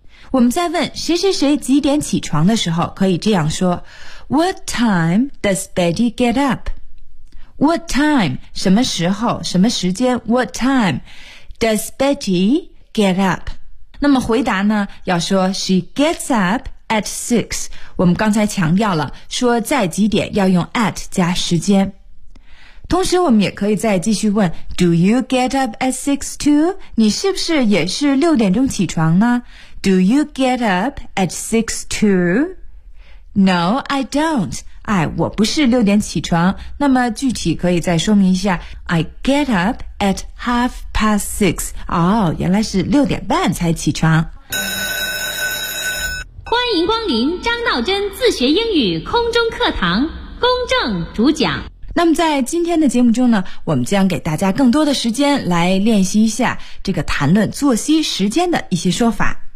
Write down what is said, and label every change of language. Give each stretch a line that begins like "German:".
Chinese: 我们在问谁谁谁几点起床的时候可以这样说
English: What time does Betty get up? What time?
Chinese: 什么时候什么时间
English: What time does Betty get up?
Chinese: 那么回答呢要说
English: She gets up at six.
Chinese: 我们刚才强调了说在几点要用 at 加时间。同时我们也可以再继续问
English: Do you get up at six too?
Chinese: 你是不是也是六点钟起床呢
English: Do you get up at six too? No, I don't.
Chinese: 哎，我不是六点起床。那么具体可以再说明一下
English: I get up at half past six.
Chinese: 哦，原来是六点半才起床。欢迎光临张道真自学英语空中课堂，公正主讲。那么在今天的节目中呢，我们将给大家更多的时间来练习一下这个谈论作息时间的一些说法。